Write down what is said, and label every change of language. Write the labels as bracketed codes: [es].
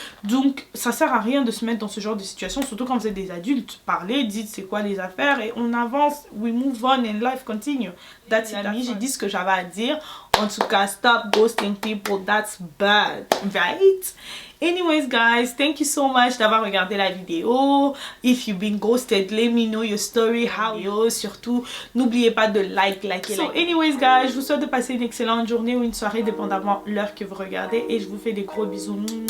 [fr] Donc ça sert à rien de se mettre dans ce genre de situation, surtout quand vous êtes des adultes. Parlez, dites c'est quoi les affaires et on avance, [en] we move on and life continue. That's it, [fr] amis, j'ai dit ce que j'avais à dire. En tout cas, [en] stop ghosting people, that's bad, right? Anyways guys, thank you so much [fr] d'avoir regardé la vidéo. [en] If you've been ghosted, let me know your story, how you. [fr] Surtout, n'oubliez pas de liker. [en] So anyways guys, [fr] je vous souhaite de passer une excellente journée ou une soirée, dépendamment de l'heure que vous regardez, et je vous fais des gros bisous.